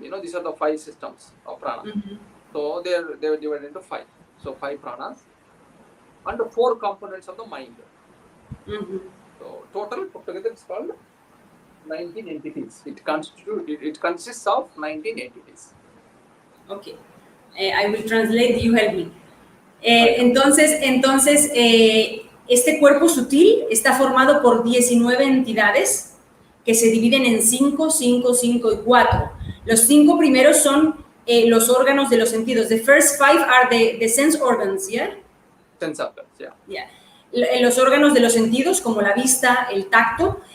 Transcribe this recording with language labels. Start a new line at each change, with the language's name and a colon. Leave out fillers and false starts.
English: These are the 5 systems of prana. So they are divided into 5. So 5 pranas. and the 4 components of the mind. Mhm. So total put together it's called 19 entities. It consists of 19 entities. Okay. I will translate, you help me. Right.
Spanish: Entonces este cuerpo sutil está formado por 19 entidades que se dividen en 5, 5, 5 y 4. Los 5 primeros son los órganos de los sentidos.
English: The first 5 are the sense organs, yeah? Sense organs, yeah. Yeah.
Spanish: Los órganos de los sentidos, como la vista, el tacto.